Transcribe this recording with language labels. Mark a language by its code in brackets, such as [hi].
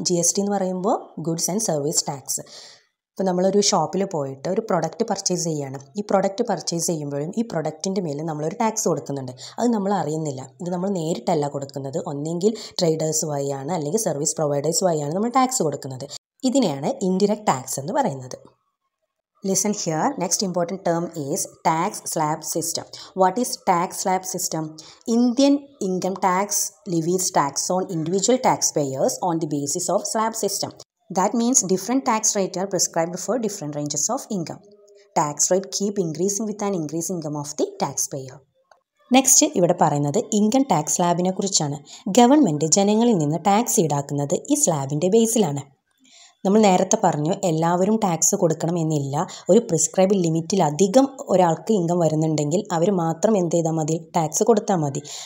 [ml] GST എന്ന് പറയുമ്പോൾ goods and service tax. ഇപ്പോൾ നമ്മളൊരു ഷോപ്പിൽ പോയിട്ട് ഒരു പ്രൊഡക്റ്റ് പർച്ചേസ് ചെയ്യുകയാണ്. ഈ പ്രൊഡക്റ്റ് പർച്ചേസ് ചെയ്യുമ്പോഴും ഈ പ്രൊഡക്റ്റിൻ്റെ മേലെ നമ്മളൊരു ടാക്സ് കൊടുക്കുന്നുണ്ട്. അത് നമ്മൾ അറിയുന്നില്ല. ഇത് നമ്മൾ നേരിട്ടല്ല കൊടുക്കുന്നത്. ഒന്നെങ്കിൽ ട്രേഡേഴ്സ് വഴിയാണ്, അല്ലെങ്കിൽ സർവീസ് പ്രൊവൈഡേഴ്സ് വഴിയാണ് നമ്മൾ ടാക്സ് കൊടുക്കുന്നത്. ഇതിനെയാണ് ഇൻഡിറക്റ്റ് ടാക്സ് എന്ന് പറയുന്നത്. [en] Listen here. Next important term is tax slab system. What is tax slab system? Indian income tax levies tax on individual taxpayers on the basis of slab system. That means different tax rates are prescribed for different ranges of income. Tax rate keep increasing with an increased income of the taxpayer. [ml] Next ഇവിടെ പറയുന്നത് income tax സ്ലാബിനെ കുറിച്ചാണ്. Government ജനങ്ങളിൽ നിന്ന് tax ഈടാക്കുന്നത് ഈ സ്ലാബിൻ്റെ ബേസിലാണ്. നമ്മൾ നേരത്തെ പറഞ്ഞു, എല്ലാവരും ടാക്സ് കൊടുക്കണമെന്നില്ല. ഒരു പ്രിസ്ക്രൈബ് ലിമിറ്റിലധികം ഒരാൾക്ക് ഇൻകം വരുന്നുണ്ടെങ്കിൽ അവർ മാത്രം എന്ത് ചെയ്താൽ മതി? ടാക്സ് കൊടുത്താൽ മതി.